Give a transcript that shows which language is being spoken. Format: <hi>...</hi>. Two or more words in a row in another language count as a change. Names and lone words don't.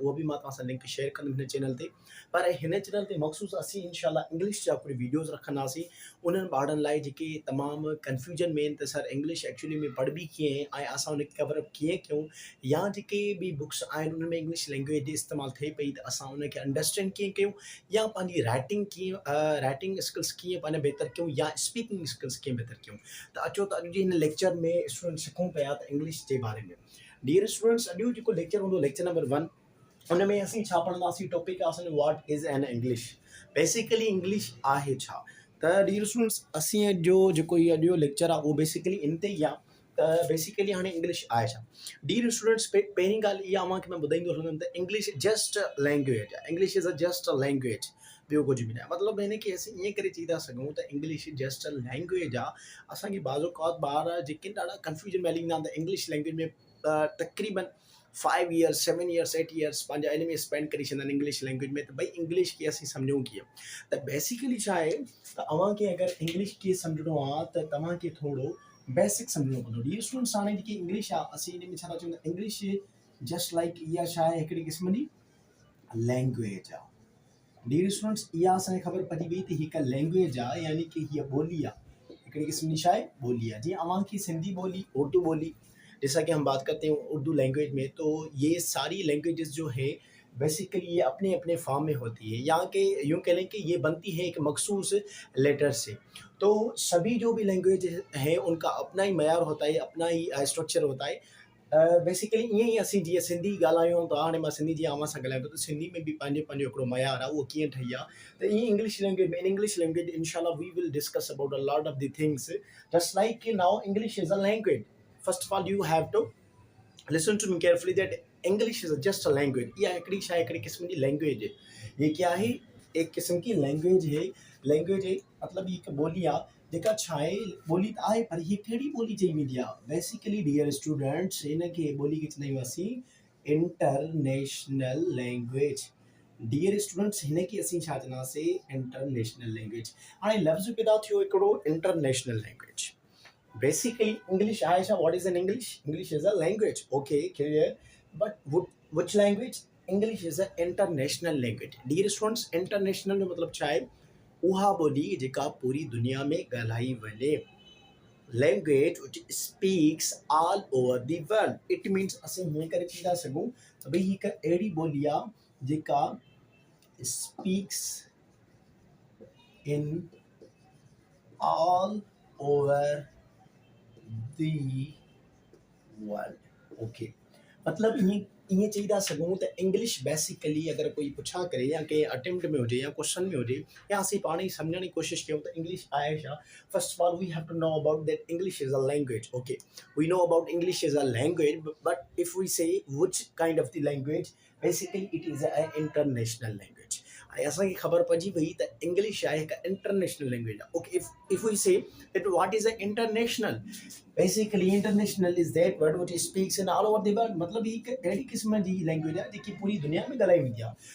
<sd>उहो बि मां तव्हां सां लिंक शेयर कंदुमि हिन चैनल ते। पर हिन चैनल ते मख़सूस असीं इंशाल्लाह इंग्लिश जा कुझु वीडियोज़ रखंदासीं उन्हनि ॿारनि लाइ जेके तमामु कंफ्यूजन में आहिनि त</sd> <en>sir English actually</en> <sd>में पढ़बी कीअं ऐं असां उनखे</sd> <en>cover up</en> <sd>कीअं कयूं, या जेके बि बुक्स आहिनि उनमें</sd> <en>English language</en> <sd>जी इस्तेमालु थिए पई त असां उनखे अंडरस्टैंड कीअं कयूं, या पंहिंजी</sd> <en>writing skills</en> <sd>कीअं पंहिंजा बहितर कयूं, या</sd> <en>speaking skills</en> <sd>कीअं बहितर कयूं। त अचो त अॼु जे हिन लेक्चर में स्टूडेंट सिखूं पिया त इंग्लिश जे बारे में।</sd> <en>Dear students,</en> <sd>अॼु जेको लेक्चर हूंदो</sd> <en>lecture number 1,</en> <sd>उनमें असीं छा पढ़ंदासीं, टॉपिक आहे असांजो</sd> <en>what is an English.</en> <sd>बेसिकली इंग्लिश आहे छा। त</sd> <en>Dear students,</en> <sd>असीं जो जेको इहो अॼु जो लेक्चर आहे उहो बेसिकली इन ते ई आहे त बेसिकली हाणे इंग्लिश आहे छा।</sd> <en>Dear students,</en> <sd>पहिरीं ॻाल्हि इहा मां ॿुधाईंदो हलंदुमि त</sd> <en>English just language</en> <sd>आहे।</sd> <en>English is a just a language,</en> <sd>ॿियो कुझु बि न आहे। मतिलबु हिन खे असीं ईअं करे चई था सघूं त</sd> <en>English just a language</en> <sd>आहे। असांखे बाज़ औक़ात ॿार जेके ॾाढा कंफ्यूजन में हली वेंदा आहिनि त</sd> <en>English language</en> <sd>में तक़रीबन</sd> <en>5 years 7 years 8 years</en> <sd>पंहिंजा इन में स्पेंड करे छॾंदा आहिनि</sd> <en>English language</en> <sd>में। त भई इंग्लिश खे असीं सम्झूं कीअं। त बेसिकली छा आहे त अव्हांखे अगरि इंग्लिश खे सम्झणो आहे त तव्हांखे थोरो बेसिक सम्झणो पवंदो।</sd> <en>Dear students,</en> <sd>हाणे जेकी इंग्लिश आहे असीं इन में छा था चऊं त</sd> <en>English just like</en> <sd>इहा छा आहे, हिकिड़ी क़िस्म जी लैंग्वेज आहे।</sd> <en>Dear students,</en> <sd>इहा असांखे ख़बर पइजी वई त हिकु लैंग्वेज आहे, यानी कि हीअ ॿोली आहे, हिकिड़ी क़िस्म जी छा आहे, ॿोली आहे। जीअं अव्हांखे सिंधी ॿोली,</sd> <ur>اردو بولی، جیسا کہ ہم بات کرتے ہیں اردو لینگویج میں، تو یہ ساری لینگویجز جو ہے بیسکلی یہ اپنے اپنے فارم میں ہوتی ہے، یہاں کے یوں کہہ لیں کہ یہ بنتی ہے ایک مخصوص لیٹر سے. تو سبھی جو بھی لینگویج ہیں ان کا اپنا ہی معیار ہوتا ہے، اپنا ہی سٹرکچر ہوتا ہے.</ur> <sd>बेसिकली ईअं ई असीं जीअं सिंधी ॻाल्हायूं था, हाणे मां सिंधी जीअं अव्हां सां ॻाल्हायां थो त सिंधी में बि पंहिंजो पंहिंजो हिकिड़ो मयार आहे, उहो कीअं ठही आहे। त ईअं इंग्लिश लैंग्वेज में,</sd> <en>in English language inshallah we will discuss about a lot of the things just like now English is a language. First of all you have to listen to me carefully that English is just a language.</en> <sd>इहा हिकिड़ी छा आहे, हिकिड़ी क़िस्म जी लैंग्वेज है।</sd> <ur>یہ کیا ہے، ایک قسم کی لینگویج ہے. لینگویج ہے مطلب یہ</ur> <sd>हिकु ॿोली आहे जेका छा आहे, ॿोली त आहे पर हीअ कहिड़ी ॿोली चई वेंदी आहे। बेसिकली</sd> <en>Dear students,</en> <sd>हिन खे ॿोली खे चवंदा आहियूं असीं</sd> <en>international language. Dear students,</en> <sd>हिन खे असीं छा चवंदासीं,</sd> <en>international language.</en> <sd>हाणे लफ़्ज़ पैदा थियो हिकिड़ो</sd> <en>international language. Basically, English Aisha, what is an English? English is a language. Okay, clear. But which language? English is an international language. Dear students, international</en> <sd>में मतलब छा आहे, उहा ॿोली जेका पूरी दुनिया में ॻाल्हाई वञे।</sd> <en>Language which speaks all over the world. It means</en> <sd>असीं हीअं करे चई था सघूं त भई हिकु अहिड़ी ॿोली आहे जेका</sd> <en>speaks in all over the world.</en> <sd>ओके, मतलब ईअं चई था सघूं त इंग्लिश बेसिकली अगरि कोई पुछा करे या कंहिं अटेम्प्ट में हुजे या क्वेश्चन में हुजे या असीं पाण ई सम्झण जी कोशिशि कयूं त इंग्लिश आहे छा।</sd> <en>First of all we have to know about that English is a language. Okay, we know about English is a language, but if we say which kind of the language, basically it is a international language.</en> <sd>ऐं असांखे ख़बर पइजी वई त इंग्लिश आहे हिकु</sd> <en>international language</en> <sd>आहे।</sd> <en>Okay, if we say that what is a international, basically international is that word which speaks in all over the world.</en> <sd>मतलब ही हिकु अहिड़ी क़िस्म जी लैंग्वेज आहे जेकी पूरी दुनिया में ॻाल्हाई वेंदी आहे।</sd>